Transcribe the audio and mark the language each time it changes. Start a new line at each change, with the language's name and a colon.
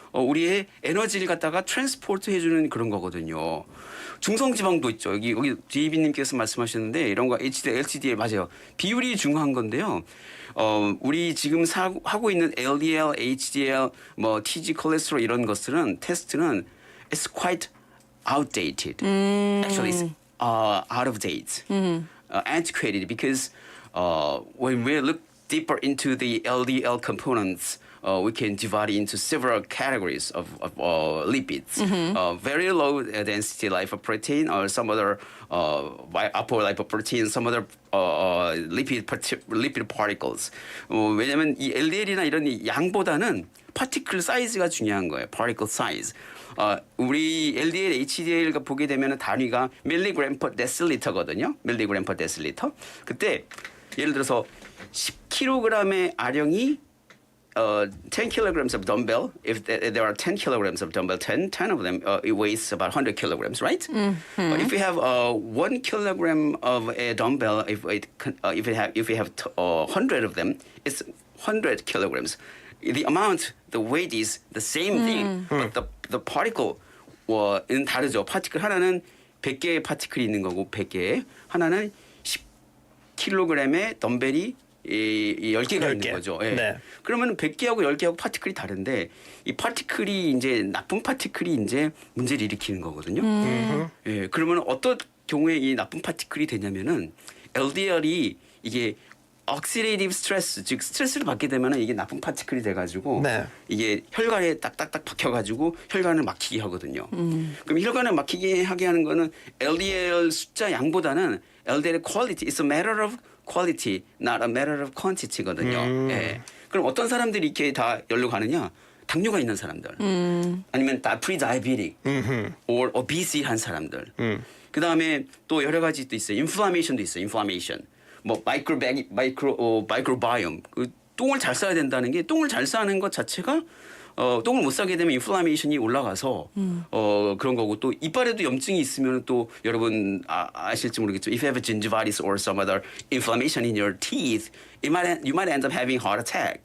Korean: 우리의 에너지를 갖다가 트랜스포트 해주는 그런 거거든요. 중성지방도 있죠. 여기 DB님께서 말씀하셨는데 이런 거 HDL, LDL 맞아요. 비율이 중요한 건데요. 우리 지금 하고 있는 LDL, HDL, 뭐 TG 콜레스테롤 이런 것들은 테스트는
English: it's quite outdated. Actually, it's out of date, antiquated because when we look deeper into the LDL components. We can divide into several categories of lipids. Very low density lipoprotein or some other apolipoprotein, some other lipid particles.
Korean: 왜냐하면 이 LDL이나 이런 이 양보다는 파티클 사이즈가 중요한 거예요.
English: particle size.
Korean: 우리 LDL, HDL 보게 되면 단위가 밀리그램 per 데실리터거든요. 밀리그램 per 데실리터. 그때 예를 들어서 10kg의 아령이
English: 10 kilograms of dumbbell. If there are 10 kilograms of dumbbell, 10 of them it weighs about 100 kilograms, right? If you have 1 kilogram of a dumbbell, if you have 100 of them, it's 100 kilograms. The amount, the weight is the same thing, but the particle 는 다르죠.
Korean: 파티클 하나는 100개의 파티클이 있는 거고 100개 하나는 10kg의 덤벨이 10개가 있는 거죠. 예. 네. 그러면 100개하고 10개하고 파티클이 다른데 이 파티클이 이제 나쁜 파티클이 이제 문제를 일으키는 거거든요. 예. 그러면 어떤 경우에 이 나쁜 파티클이 되냐면은 LDL이 이게 oxidative stress, 즉 스트레스를 받게 되면은 이게 나쁜 파티클이 돼가지고 이게 혈관에 딱딱딱 박혀가지고 혈관을 막히게 하거든요. 그럼 혈관을 막히게 하게 하는 거는 LDL 숫자 양보다는 LDL quality,
English: it's a matter of quality, not a matter of quantity
Korean: 거든요. 예. 그럼 어떤 사람들이 이렇게 다 열로 가느냐? 당뇨가 있는 사람들, 아니면 다 pre-diabetic, or obesity 한 사람들. 그 다음에 또 여러 가지 또 있어요. inflammation도 있어요. inflammation. 뭐 microbiome. 그 똥을 잘 싸야 된다는 게 똥을 잘 싸는 것 자체가 똥을 못 싸게 되면 인플라메이션이 올라가서 그런 거고 또 이빨에도 염증이 있으면 또 여러분 아실지 모르겠지만
English: if you have a gingivitis or some other inflammation in your teeth, you might end up having heart attack.